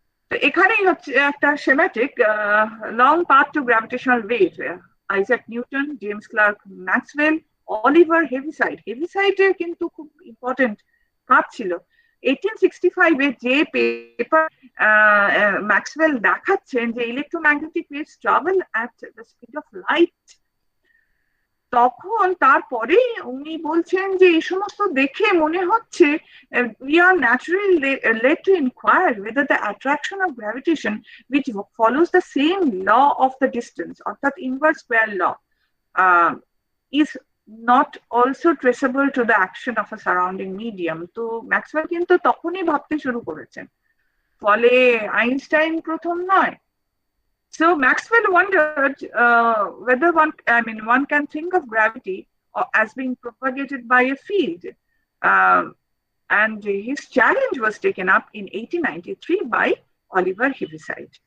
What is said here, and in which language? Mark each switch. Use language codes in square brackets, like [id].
[bn] তো এখানেই হচ্ছে একটা Semitic long path to gravitational wave. Isaac Newton, James clerk Maxwell, Oliver Heaviside, হেভিসাইডের কিন্তু খুব ইম্পর্টেন্ট কাজ ছিল। 1865 এ যে পেপার ম্যাক্সওয়েল দেখাচ্ছেন যে [en] electromagnetic waves travel at the speed of light, [bn] তখন তারপরেই উনি বলছেন যে এই সমস্ত দেখে মনে হচ্ছে [en] we are naturally led to inquire whether the attraction of gravitation, which follows the same law of the distance, [bn] অর্থাৎ [en] inverse square law, is not also traceable to the action of a surrounding medium. [bn] তো Maxwell কিন্তু তখনই ভাবতে শুরু করেছেন, ফলে Einstein প্রথম নয়। [en] So Maxwell wondered whether one can think of gravity as being propagated by a field, and his challenge was taken up in 1893 by Oliver Heaviside.